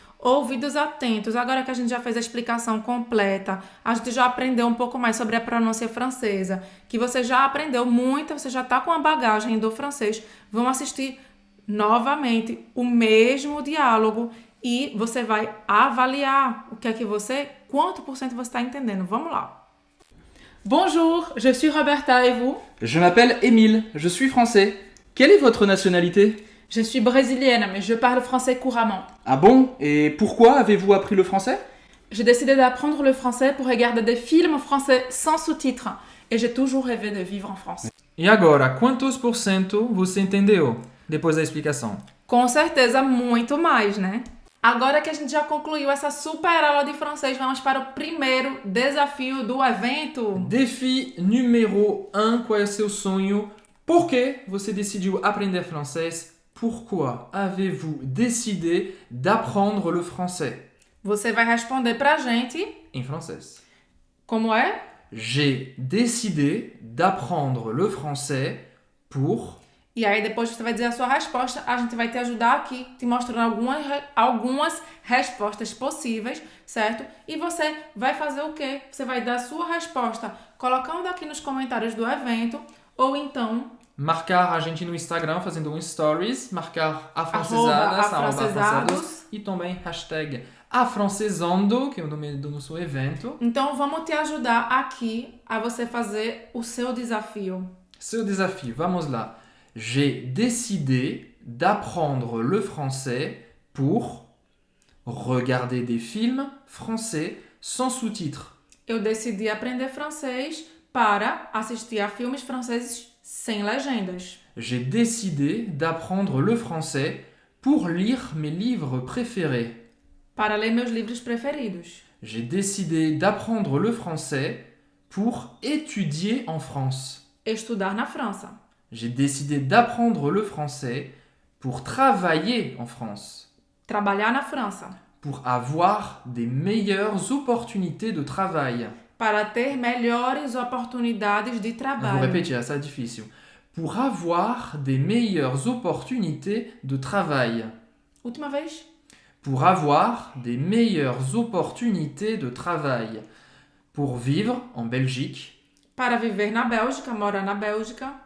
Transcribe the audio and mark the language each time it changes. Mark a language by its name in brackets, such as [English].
[Portuguese] Ouvidos atentos, agora que a gente já fez a explicação completa, a gente já aprendeu um pouco mais sobre a pronúncia francesa, que você já aprendeu muito, você já está com a bagagem do francês. Vamos assistir novamente o mesmo diálogo e você vai avaliar o que é que quanto por cento você está entendendo. Vamos lá. [French] Bonjour, je suis Roberta et vous? Je m'appelle Émile, je suis français. Quelle est votre nationalité? Je suis brésilienne, mais je parle français couramment. Ah bon? Et pourquoi avez-vous appris le français? J'ai décidé d'apprendre le français pour regarder des films français sans sous-titres. Et j'ai toujours rêvé de vivre en France. [Portuguese] E agora, quantos por cento você entendeu depois da explicação? Com certeza, muito mais, né? Agora que a gente já concluiu essa super aula de francês, vamos para o primeiro desafio do evento. Défi número 1, qual é o seu sonho? Por que você decidiu aprender francês? [French] Pourquoi avez-vous décidé d'apprendre le français? [Portuguese] Você vai responder pra gente Em francês. como é? [French] J'ai décidé d'apprendre le français pour... [Portuguese] E aí depois você vai dizer a sua resposta, a gente vai te ajudar aqui, te mostrando algumas respostas possíveis, certo? E você vai fazer o quê? Você vai dar a sua resposta colocando aqui nos comentários do evento, ou então... Marcar a gente no Instagram fazendo um stories, marcar afrancesadas, @afrancesados. E também hashtag afrancesando, que é o nome do nosso evento. Então vamos te ajudar aqui a você fazer o seu desafio. Seu desafio, vamos lá. [French] J'ai décidé d'apprendre le français pour regarder des films français sans sous-titres. [Portuguese] Eu decidi aprender francês para assistir a filmes franceses sem legendas. [French] J'ai décidé d'apprendre le français pour lire mes livres préférés. [Portuguese] Para ler meus livros preferidos. [French] J'ai décidé d'apprendre le français pour étudier en France. [Portuguese] Estudar na França. [French] J'ai décidé d'apprendre le français pour travailler en France. [Portuguese] Trabalhar na França. [French] Pour avoir des meilleures opportunités de travail. [Portuguese] Para ter melhores oportunidades de Vou trabalho. repetir, essa é difícil. [French] Pour avoir des meilleures opportunités de travail. [Portuguese] Última vez. [French] Pour avoir des meilleures opportunités de travail. Pour vivre en Belgique. [Portuguese] Para viver na Bélgica, morar na Bélgica.